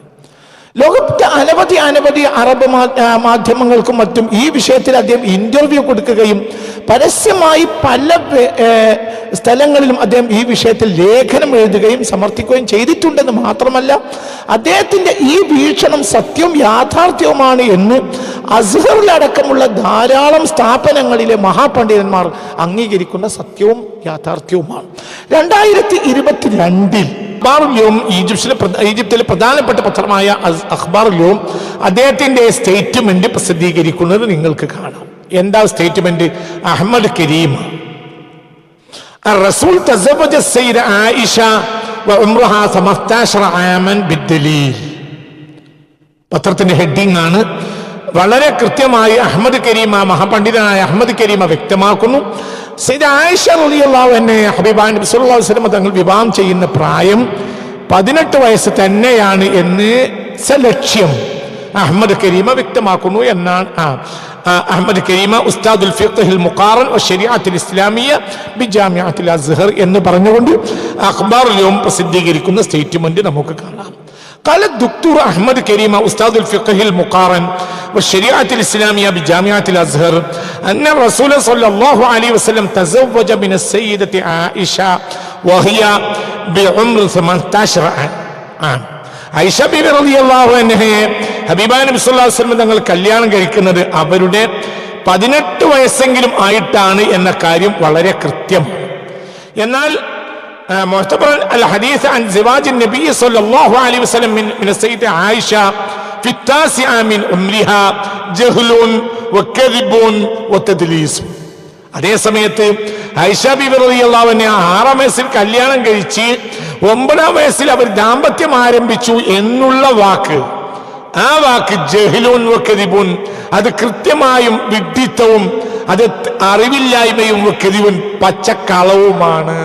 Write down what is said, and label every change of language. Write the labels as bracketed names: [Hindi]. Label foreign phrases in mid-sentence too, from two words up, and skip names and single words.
[Malayalam] ലോകത്തെ അനവധി അറബ് മാധ്യമങ്ങൾക്കും മറ്റും ഈ വിഷയത്തിൽ അദ്ദേഹം ഇന്റർവ്യൂ കൊടുക്കുകയും പരസ്യമായി പല സ്ഥലങ്ങളിലും അദ്ദേഹം ഈ വിഷയത്തിൽ ലേഖനം എഴുതുകയും സമർത്ഥിക്കുകയും ചെയ്തിട്ടുണ്ടെന്ന് മാത്രമല്ല, അദ്ദേഹത്തിന്റെ ഈ വീക്ഷണം സത്യവും യാഥാർത്ഥ്യവുമാണ് എന്ന് അസ്ഹറിലടക്കമുള്ള ധാരാളം സ്ഥാപനങ്ങളിലെ മഹാപണ്ഡിതന്മാർ അംഗീകരിക്കുന്ന സത്യവും യാഥാർത്ഥ്യവുമാണ്. 2022 ഈജിപ്തിലെ പ്രധാനപ്പെട്ട പത്രമായ അഖ്ബാറുൽ യൗം അദ്ദേഹത്തിന്റെ സ്റ്റേറ്റ്മെന്റ് പ്രസിദ്ധീകരിക്കുന്നത് നിങ്ങൾക്ക് കാണാം. എന്താ സ്റ്റേറ്റ്മെന്റ്? അഹ്മദ് കരീം [Arabic] الرسول تزوج السيدة عائشة وعمرها 15 عاما بالدليل. [Malayalam] പത്രത്തിന്റെ ഹെഡിംഗ് ആണ്. വളരെ കൃത്യമായി അഹ്മദ് കരീമ, മഹാപണ്ഡിതനായ അഹ്മദ് കരീമ വ്യക്തമാക്കുന്നു, സയ്യിദ ആയിഷ [Arabic] رضي الله عنها [Malayalam] ഹബീബായ നബി [Arabic] صلى الله عليه وسلم [Malayalam] തങ്ങൾ വിവാഹം ചെയ്യുന്ന പ്രായം 18 വയസ്സ് തന്നെയാണ് എന്ന് സലക്ഷ്യം അഹ്മദ് കരീമ വ്യക്തമാക്കുന്നു എന്നാണ്. അഹ്മദ് കരീമ [Arabic] أستاذ الفقه المقارن والشريعة الإسلامية بجامعة الأزهر [Malayalam] എന്ന് പറഞ്ഞുകൊണ്ട് അഖ്ബാറുൽ യൗം പ്രസിദ്ധീകരിക്കുന്ന സ്റ്റേറ്റ്മെന്റ് നമുക്ക് കാണാം. [Arabic] قال الدكتور أحمد كريمة أستاذ الفقه المقارن والشريعة الإسلامية بجامعة الأزهر أن الرسول صلى الله عليه وسلم تزوج من السيدة عائشة وهي بعمر 18 عام. [Malayalam] ആയിഷ ബീവി [Arabic] رضي الله عنها [Malayalam] ഹബീബായ നബി [Arabic] صلى الله عليه وسلم [Malayalam] തങ്ങൾ കല്യാണം കഴിക്കുന്നത് അവരുടെ 18 വയസ്സെങ്കിലും ആയിട്ടാണ് എന്ന കാര്യം വളരെ കൃത്യമാണ്. [Arabic] എന്നാൽ معتبر الحديث عن زواج النبي صلى الله عليه وسلم من السيدة عائشة في 9 من عمرها جهل وكذب وتدليس. [Malayalam] അതേ സമയത്ത് ആയിഷ ബീബി റളിയല്ലാഹു അൻഹ 6-ാം വയസ്സിൽ കല്യാണം കഴിച്ച് 9-ാം വയസ്സിൽ അവർ ദാമ്പത്യം ആരംഭിച്ചു എന്നുള്ള വാക്ക്, ആ വാക്ക് [Arabic] جهل وكذب, [Malayalam] അത് കൃത്യമായും വിഡ്ഢിത്തവും അത് അറിവില്ലായ്മയും വകദിബുൻ പച്ചക്കളവുമാണ്.